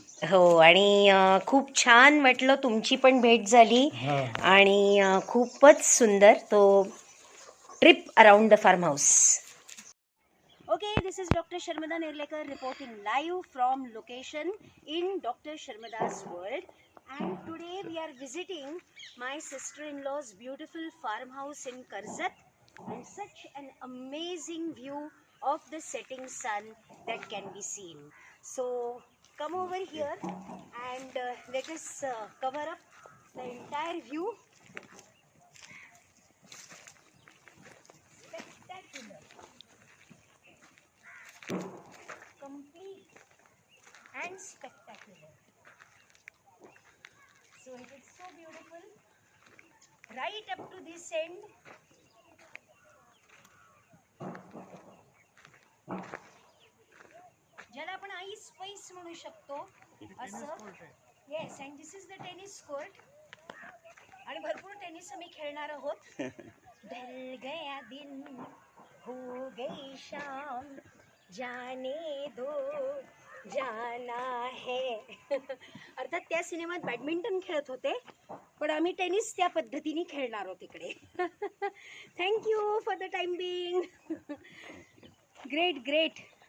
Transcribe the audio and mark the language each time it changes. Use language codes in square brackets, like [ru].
[mr] हो, आणि खूप छान वाटलं, तुमची पण भेट झाली आणि खूपच सुंदर तो [en] Trip around the farmhouse. Okay, this is Dr. Sharmada Nirlekar reporting live from location in Dr. Sharmada's world, and today we are visiting my sister-in-law's beautiful farmhouse in Karzat, and such an amazing view of the setting sun that can be seen. So come over here and let us cover up the entire view. Spectacular. Complete and spectacular. So it is so beautiful right up to this end. [mr] ज्याला आपण ice पैस म्हणू शकतो असं. [en] yes, and this is the tennis court, [mr] आणि भरपूर tennis आम्ही खेळणार आहोत. [hi] ढल गया दिन हो गई शाम, जाने दो जाना है. [mr] अर्थात त्या सिनेमात बॅडमिंटन खेळत होते, पण आम्ही टेनिस त्या पद्धतीने खेळणार आहोत इकडे. [en] Thank you for the time being. Great great.